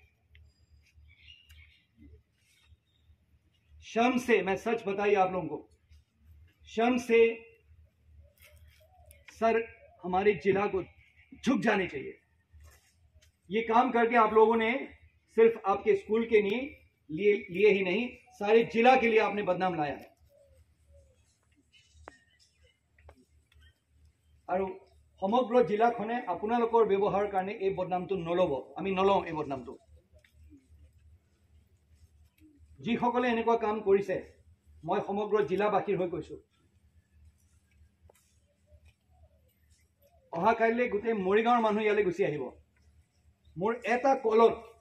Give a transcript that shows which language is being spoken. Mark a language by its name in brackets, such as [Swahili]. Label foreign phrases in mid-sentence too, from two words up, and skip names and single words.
[Hindi] शर्म से मैं सच बताइए आप लोगों को शर्म से सर हमारे जिला को झुक जाने चाहिए ये काम करके आप लोगों ने सिर्फ आपके स्कूल के लिए ही नहीं सारे जिला के लिए आपने बदनाम लाया है [Assamese] আৰু সমগ্ৰ জিলাখনে আপোনালোকৰ ব্যৱহাৰৰ কাৰণে এই বদনামটো নলব আমি নলওঁ এই বদনামটো যিসকলে এনেকুৱা কাম কৰিছে মই সমগ্ৰ জিলাবাসীৰ হৈ কৈছো অহা কাইলৈ গোটেই মৰিগাঁৱৰ মানুহ ইয়ালৈ গুচি আহিব মোৰ এটা কলত